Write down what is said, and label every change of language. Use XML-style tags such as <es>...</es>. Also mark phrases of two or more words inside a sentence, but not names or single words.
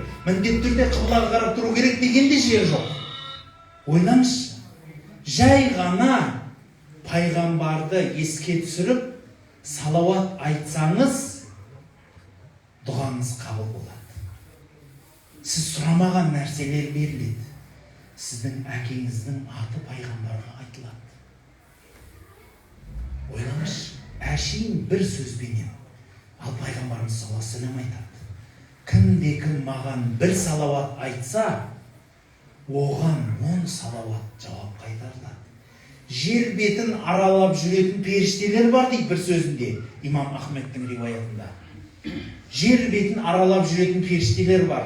<kk>Міндетті түрде қыблаға қарап тұру керек дегенде жер жоқ. Ойлаңызшы, жай ғана пайғамбарды еске түсіріп, салауат айтсаңыз, дұғаңыз қабыл болады. Сіз сұрамаған нәрселер беріледі. Сіздің әкеңіздің аты пайғамбарға айтылады. Ойлаңызшы, әшейін бір сөзбенен, ал пайғамбарымыз</kk> <ar>صلى الله عليه وسلم</ar> <kk>айтады. Кімде-кім маған бір салауат айтса, оған 10 салауат жауап қайтарылады. Жер бетін аралап жүретін періштелер бар дейді бір сөзінде, имам Ахмедтің риуаятында. Жер бетін аралап жүретін періштелер бар.</kk>